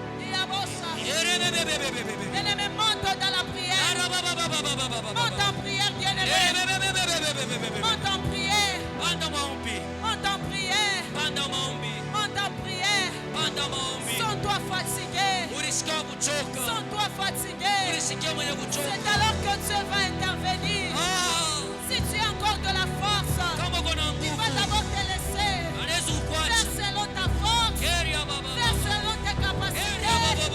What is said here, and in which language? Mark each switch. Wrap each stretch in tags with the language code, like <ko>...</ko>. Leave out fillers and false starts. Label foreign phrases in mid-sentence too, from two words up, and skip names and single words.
<fr>Bien-aimé, monte dans la prière. Monte en prière, bien-aimé. Monte en prière.</fr> <sw>Panda maombi.</sw> <fr>Monte en prière.</fr> <sw>Panda maombi.</sw> <fr>Monte en prière.</fr> <sw>Panda maombi.</sw> <fr>Sens-toi fatigué.</fr> <sw>Ulisikia kuchoka.</sw> <fr>Sens-toi fatigué.</fr> <sw>Ulisikia mwenye kuchoka.</sw> <fr>C'est alors que Dieu va intervenir. Ah! Si tu as encore de la force,</fr> <sw>Kama uko na</sw> <fr>il va</fr> <sw>nguvu.</sw> <fr>d'abord te laisser</fr> <sw>Anaweza</sw> <fr>faire</fr> <sw>kukuacha.</sw> <fr>selon ta force,</fr> <sw>Keria baba.</sw> <fr>faire selon tes capacités.</fr>